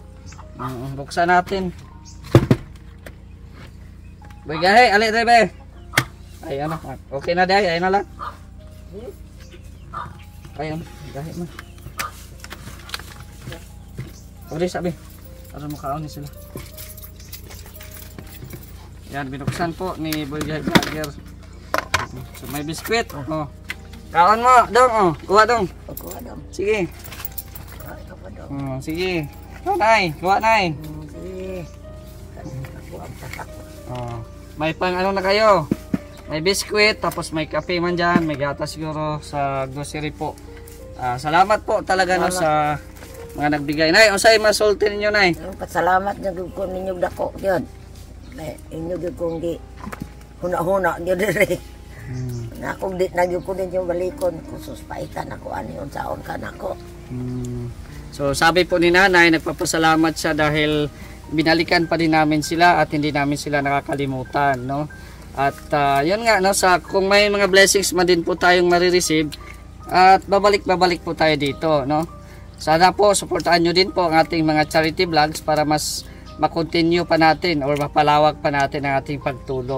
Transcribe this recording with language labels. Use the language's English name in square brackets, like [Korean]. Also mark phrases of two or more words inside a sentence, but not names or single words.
[Filipino] Buksan natin. Boy Gahi, ali tayo. Ay ano, okay na dahil, ayun na lang. Ayun, Gahi mo. Pwede sabi, para makaon sila. Yan, binuksan po ni Boy Gahi Vlogger. [Cebuano] So may biskwit. Oh. Kaon mo, dong. Oh. Kuha dong. Kuha dong. Sige. Sige. Kuha, Nay. Kuha, Nay. Sige. Oh. [Filipino] May pang ano na kayo. May biskwit, tapos may kape man dyan, may gatas siguro sa grocery po. Salamat po talaga no, sa mga nagbigay. Nay, [Cebuano] unsay masulti ninyo, Nay? Salamat na ko ninyo dako gyud. Inyo gyud kong gi huna-huna gyud diri. Na kung di na gyud ko ninyo balikon, kusus paitan ako ani unsaon ka nako. [Filipino] So sabi po ni Nanay, nagpapasalamat siya dahil binalikan pa din namin sila at hindi namin sila nakakalimutan, no? At yun nga, no, kung may mga blessings man din po tayong marireceive at babalik po tayo dito, no? Sana po suportahan nyo din po ang ating mga [English] charity vlogs [Filipino] para mas makontinue pa natin or mapalawak pa natin ang ating pagtulong.